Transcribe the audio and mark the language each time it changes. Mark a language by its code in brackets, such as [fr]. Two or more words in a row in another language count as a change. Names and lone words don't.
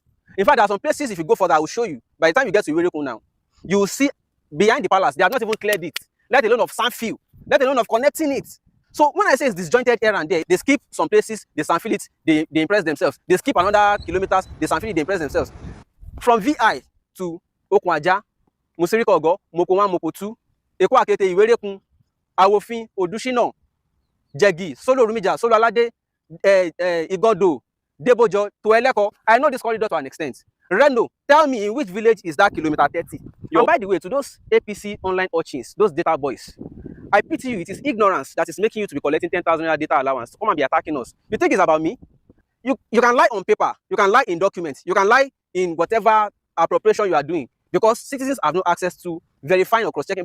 [en] In fact, there are some places, if you go further, I will show you. By the time you get to Iwerikun now, you will see behind the palace, they have not even cleared it, let alone of sandfill, let alone of connecting it. So when I say it's disjointed here and there, they skip some places, they sandfill it, they impress themselves. They skip another kilometers, they sandfill it, they impress themselves. From VI to Okwaja, Musirikogo, Mokowan, Mokotu, Eko-Akiti, Iwerikun, Awofin, Odushino, Jegi, Solo Rumija, Solo Alade, Igodo, Debojo, to Eleko. I know this corridor to an extent. Reno, tell me in which village is that kilometer 30? And by the way, to those APC online urchins, those data boys, I pity you. It is ignorance that is making you to be collecting 10,000 data allowance to come and be attacking us. You think it's about me? You can lie on paper, you can lie in documents, you can lie in whatever appropriation you are doing, because citizens have no access to verifying or cross-checking.